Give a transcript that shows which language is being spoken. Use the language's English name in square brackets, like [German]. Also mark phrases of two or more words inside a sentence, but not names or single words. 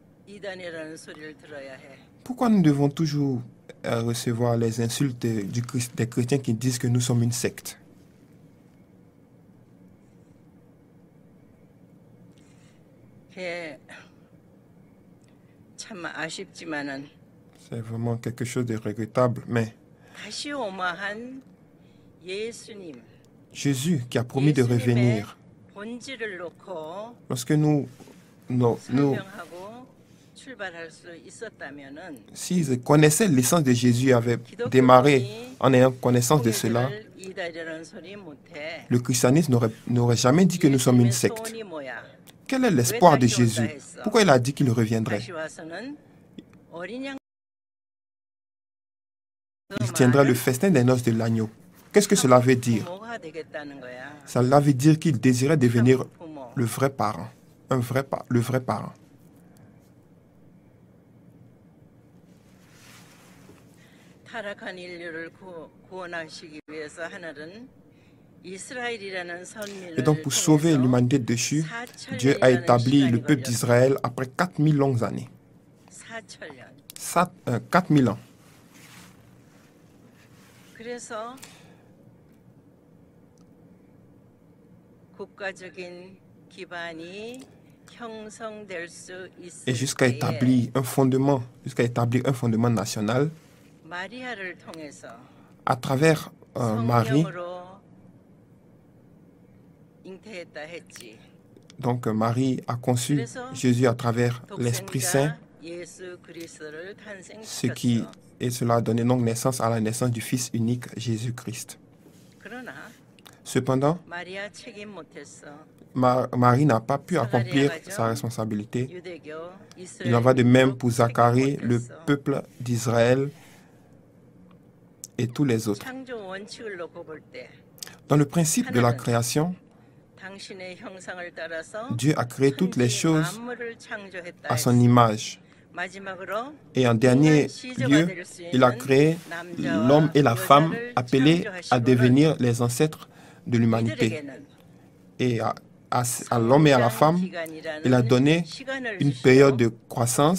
[Korean] 이단이라는 소리를 들어야 해? [French] Pourquoi nous devons toujours recevoir les insultes des chrétiens qui disent que nous sommes une secte? [Korean] 그게 참 아쉽지만은 [French] C'est vraiment quelque chose de regrettable, mais [Korean] 다시 오마한 예수님, [French] Jésus qui a promis de [Korean] 예수님의 [French] revenir, [Korean] 본질을 놓고 [French] lorsque nous [Korean] 설명하고 출발할 수 있었다면은 [French] s'ils connaissaient l'essence de Jésus et avaient démarré en ayant connaissance de cela, [Korean] 통일을 이다라는 소리 못해. [French] le christianisme n'aurait jamais dit que nous sommes une secte. [Korean] 소원이 뭐야? [French] Quel est l'espoir de Jésus? Pourquoi il a dit qu'il reviendrait? [Korean] 다시 와서는 어린 양 [French] Il tiendrait le festin des noces de l'agneau. Qu'est-ce que cela veut dire? [Korean] 부모가 되겠다는 거야. [French] Cela veut dire qu'il désirait devenir [Korean] 부모. [French] le vrai parent. Le vrai parent. [Korean] 타락한 인류를 구원하시기 위해서 하늘은 이스라엘이라는 선민을 [French] Et donc pour sauver l'humanité déchue, Dieu a établi le peuple d'Israël après 4000 longues années. 4000 ans. [Korean] 그래서 국가적인 기반이 형성될 수 [French] Et [Korean] 있을 [French] jusqu'à [Korean] 때에 [French] établir un fondement national, [Korean] 마리아를 통해서 [French] à travers Marie, [Korean] 성령으로 잉태했다 했지. [French] donc Marie a conçu Jésus à travers l'Esprit Saint, [Korean] 예수 그리스도를 [French] et cela a donné donc naissance à la naissance du Fils unique Jésus-Christ. [Korean] 그러나 [French] Cependant, [Korean] 마리아 책임 못했어. [French] Marie n'a pas pu accomplir sa responsabilité. [Korean] 유대교 [French] Il en va de même pour [Korean] 책임 [French] Zacharie, le [Korean] 못했어. [French] peuple d'Israël et tous les autres. [Korean] 창조 원칙을 놓고 볼 때 [French] Dans le principe de la création, [Korean] 당신의 형상을 따라서 [French] Dieu a créé toutes les choses [Korean] 만물을 창조했다 [French] à son [Korean] 했어. [French] image. [Korean] 마지막으로 [French] Et en dernier lieu, il a créé l'homme et la femme appelés à devenir les ancêtres de l'humanité. [Korean] 이들에게는 [French] Et à l'homme et à la femme, il a donné une période de croissance